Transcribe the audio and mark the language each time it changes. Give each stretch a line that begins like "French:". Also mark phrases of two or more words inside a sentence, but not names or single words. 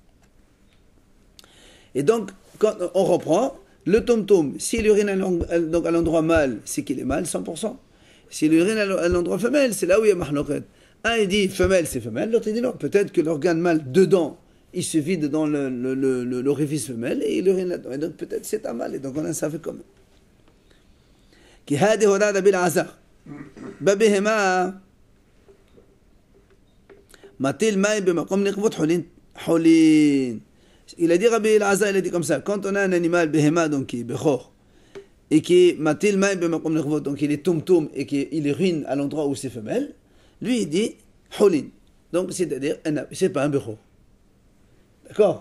French: Et donc, quand on reprend, le tom-tom, s'il urine à l'endroit mâle, c'est qu'il est mâle, 100%. S'il urine à l'endroit femelle, c'est là où il y a mahloket. Un, il dit femelle, c'est femelle, l'autre, il dit non. Peut-être que l'organe mâle, dedans, il se vide dans l'orifice femelle et il urine là-dedans. Et donc, peut-être c'est un mâle, et donc on a ça fait comme. Qui hadi hodada bil azar.
Hebrew: Babihema. מטיל מים במקום נקבות חולין.
French: Il a dit Rabbi Elazar, il a dit comme ça, quand on a un animal behema, donc qui est bechor, et qui est
Hebrew: מטיל מים במקום נקבות,
French: donc il est tom-tom et qu'il urine à l'endroit où c'est femelle, lui il dit hulin. Donc c'est-à-dire, c'est pas un bechor. D'accord?